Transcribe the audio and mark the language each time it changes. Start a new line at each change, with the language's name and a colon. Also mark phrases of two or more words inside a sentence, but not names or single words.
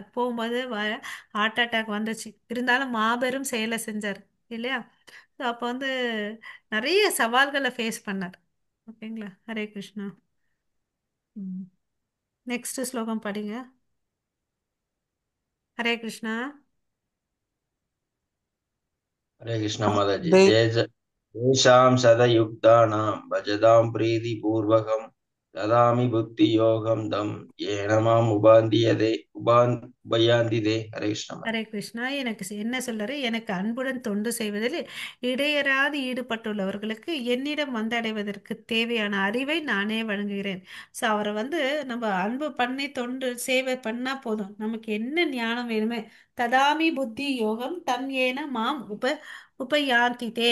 Tamil: போகும்போது
English: heart attack
Tamil: வந்துச்சு. இருந்தாலும் மாபெரும் செயலை செஞ்சார் இல்லையா. ஸோ அப்போ வந்து நிறைய சவால்களை ஃபேஸ் பண்ணார். ஓகேங்களா? ஹரே கிருஷ்ணா. நெக்ஸ்ட் ஸ்லோகம் படிங்க. ஹரே கிருஷ்ணா.
Hindi: हरे कृष्ण माताजी। दे
Sanskrit: तेषां सदयुक्तानां भजतां प्रीतिपूर्वकं ददामि बुद्धियोगं तं येन माम् उपायान्ति ते।
Hindi: हरे कृष्ण माता।
Tamil: ஹரே கிருஷ்ணா. எனக்கு என்ன சொல்றாரு, எனக்கு அன்புடன் தொண்டு செய்வதில் இடையறாது ஈடுபட்டுள்ளவர்களுக்கு என்னிடம் வந்தடைவதற்கு தேவையான அறிவை நானே வழங்குகிறேன். ஸோ அவரை வந்து நம்ம அன்பு பண்ணி தொண்டு சேவை பண்ணா போதும், நமக்கு என்ன ஞானம் வேணுமே,
Sanskrit: ददामि बुद्धि योगं तं येन मां उपयान्ति ते.